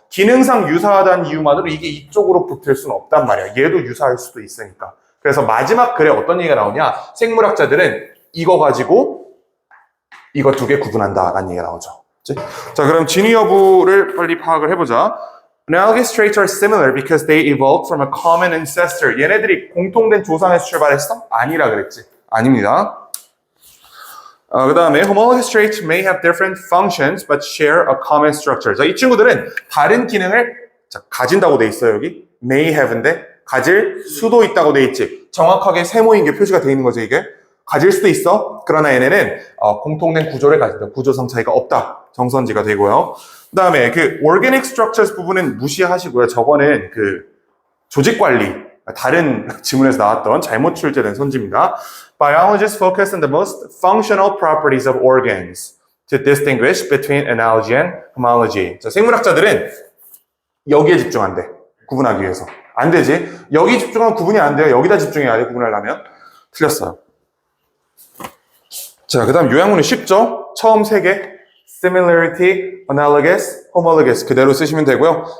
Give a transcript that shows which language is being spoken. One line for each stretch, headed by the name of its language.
Korean: 기능상 유사하다는 이유만으로 이게 이쪽으로 붙을 수는 없단 말이야. 얘도 유사할 수도 있으니까. 그래서 마지막 글에 어떤 얘기가 나오냐? 생물학자들은 이거 가지고 이거 두 개 구분한다라는 얘기가 나오죠. 자, 그럼 진위 여부를 빨리 파악을 해보자.
English: Analogous traits are similar because they evolved from a common ancestor.
Korean: 얘네들이 공통된 조상에서 출발했어? 아니라 그랬지. 아닙니다. 그 다음에
English: homologous traits may have different functions but share a common structure.
Korean: 자, 이 친구들은 다른 기능을 가진다고 돼 있어요. 여기 may have인데 가질 수도 있다고 돼 있지. 정확하게 세모인 게 표시가 돼 있는 거죠. 이게 가질 수도 있어. 그러나 얘네는 공통된 구조를 가진다. 구조성 차이가 없다. 정선지가 되고요. 그 다음에 그 organic structures 부분은 무시하시고요. 저거는 그 조직관리, 다른 지문에서 나왔던 잘못 출제된 선지입니다.
English: Biologists focus on the most functional properties of organs to distinguish between analogy and homology.
Korean: 자, 생물학자들은 여기에 집중한대. 구분하기 위해서. 안 되지. 여기 집중하면 구분이 안 돼요. 여기다 집중해야 돼. 구분하려면. 틀렸어요. 자, 그 다음 요약문이 쉽죠? 처음 3개. similarity, analogous, homologous 그대로 쓰시면 되고요.